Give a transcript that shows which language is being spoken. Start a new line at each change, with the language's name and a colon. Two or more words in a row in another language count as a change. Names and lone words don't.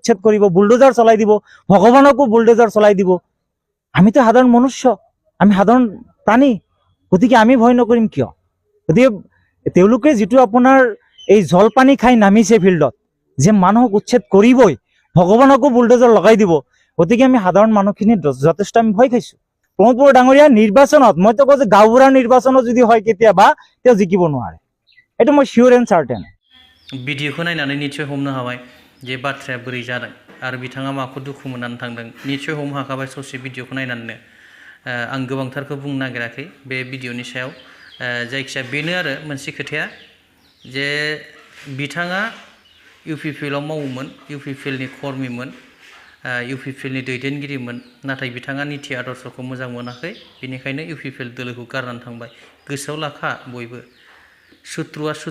Assamese: উচ্ছেদ কৰিব বুলডোজাৰ চলাই দিব ভগৱানকো বুলডোজাৰ চলাই দিব আমিতো সাধাৰণ মনুষ্য আমি সাধাৰণ প্ৰাণী গতিকে আমি ভয় নকৰিম কিয় গতিকে তেওঁলোকে যিটো আপোনাৰ এই জলপানী খাই নামিছে ফিল্ডত যে মানুহক উচ্ছেদ কৰিবই ভগৱানকো বুলডোজাৰ লগাই দিব গতিকে আমি সাধাৰণ মানুহখিনি যথেষ্ট আমি ভয় খাইছো প্ৰমোদ বড়ো ডাঙৰীয়া নিৰ্বাচনত মইতো কওঁ যে গাঁওবুঢ়াৰ নিৰ্বাচনত যদি হয় কেতিয়াবা তেওঁ জিকিব নোৱাৰে এইটো মই
English: sure and certain
Bodo: भिडिअखौ नायनानै निश्चय हमनो हाबाय जे बाथ्राया बोरै जादों आरो बिथाङा माखौ दुखु मोननानै थांदों निश्चय हमनो हाखाबाय ससे भिडिअखौ नायनानैनो आं गोबांथारखौ बुंनो नागिराखै बे भिडिअनि सायाव जायखिया बेनो आरो मोनसे खोथाया जे बिथाङा इउपिपिएलआव मावोमोन इउपिपिएलनि कर्मिमोन इउपिपिएलनि दैदेनगिरिमोन नाथाय बिथाङा नीति आदर्शखौ मोजां मोनाखै बेनिखायनो इउपिपिएल दोलोखौ गारनानै थांबाय गोसोआव लाखा बयबो सुथ्रुआ